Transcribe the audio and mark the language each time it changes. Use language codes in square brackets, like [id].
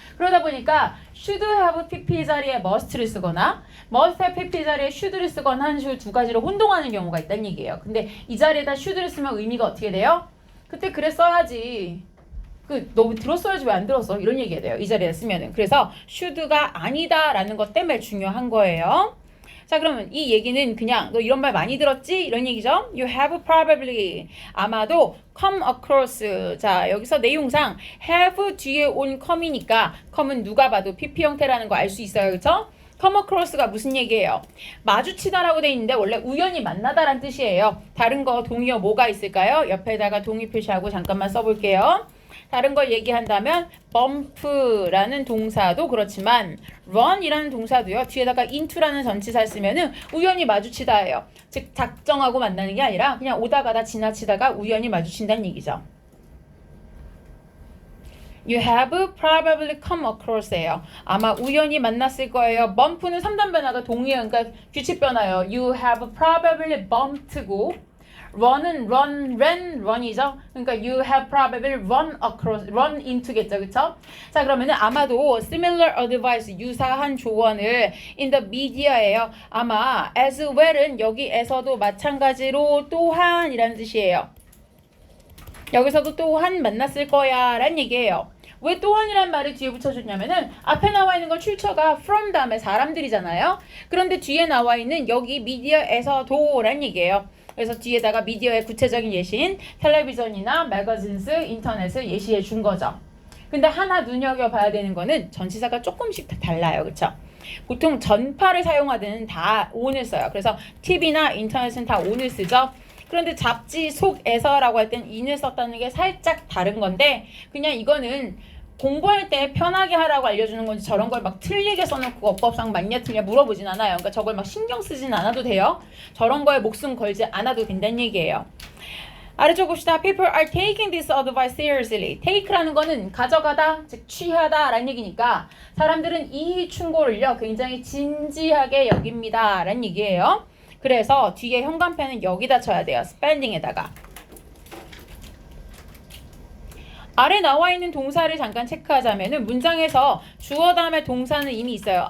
[ko] 그러다 보니까 [en] should have pp [ko] 자리에 must를 쓰거나 [en] must have pp [ko] 자리에 should를 쓰거나 하는 식으로 두 가지로 혼동하는 경우가 있다는 얘기예요. 근데 이 자리에다 should를 쓰면 의미가 어떻게 돼요? 그때 그래 써야지. 너 들었어야지 왜 안 들었어? 이런 얘기가 돼요. 이 자리에 쓰면은. 그래서 should가 아니다라는 것 때문에 중요한 거예요. 자, 그러면 이 얘기는 그냥 너 이런 말 많이 들었지? 이런 얘기죠. [en] You have probably, [ko] 아마도 [en] come across. [ko] 자, 여기서 내용상 have 뒤에 온 come이니까 come은 누가 봐도 pp 형태라는 거 알 수 있어요. 그렇죠? come across가 무슨 얘기예요? 마주치다라고 돼 있는데 원래 우연히 만나다란 뜻이에요. 다른 거 동의어 뭐가 있을까요? 옆에다가 동의 표시하고 잠깐만 써볼게요. 다른 걸 얘기한다면 bump라는 동사도 그렇지만 run이라는 동사도요. 뒤에다가 into라는 전치사 쓰면은 우연히 마주치다예요. 즉 작정하고 만나는 게 아니라 그냥 오다 가다 지나치다가 우연히 마주친다는 얘기죠. [en] You have probably come across예요. [ko] 아마 우연히 만났을 거예요. bump는 3단 변화가 동의어, 그러니까 규칙 변화예요. [en] You have probably bumped고 [ko] run은 run이죠. 그러니까 [en] you have probably run into겠죠. [ko] 그쵸? 자, 그러면은 아마도 [en] similar advice, [ko] 유사한 조언을 [en] in the media [ko] 예요. 아마 as well은 여기에서도 마찬가지로 또한이라는 뜻이에요. 여기서도 또한 만났을 거야 라는 얘기예요. 왜 또한이란 말을 뒤에 붙여줬냐면은 앞에 나와 있는 건 출처가 from 다음에 사람들이잖아요. 그런데 뒤에 나와 있는 여기 미디어에서도 라는 얘기예요. 그래서 뒤에다가 미디어의 구체적인 예시인 텔레비전이나 매거진스, 인터넷을 예시해 준 거죠. 근데 하나 눈여겨봐야 되는 거는 전치사가 조금씩 다 달라요. 그쵸? 보통 전파를 사용하든 다 on을 써요. 그래서 TV나 인터넷은 다 on을 쓰죠. 그런데 잡지 속에서라고 할 땐 in을 썼다는 게 살짝 다른 건데 그냥 이거는 공부할 때 편하게 하라고 알려주는 건지 저런 걸 막 틀리게 써놓고 어법상 맞냐 틀냐 물어보진 않아요. 그러니까 저걸 막 신경 쓰진 않아도 돼요. 저런 거에 목숨 걸지 않아도 된다는 얘기예요. 아래쪽 봅시다. [en] People are taking this advice seriously. [ko] take라는 거는 가져가다, 즉 취하다 라는 얘기니까 사람들은 이 충고를요 굉장히 진지하게 여깁니다 라는 얘기예요. 그래서 뒤에 현관펜은 여기다 쳐야 돼요. spending에다가. 아래 나와 있는 동사를 잠깐 체크하자면은 문장에서 주어 다음에 동사는 이미 있어요.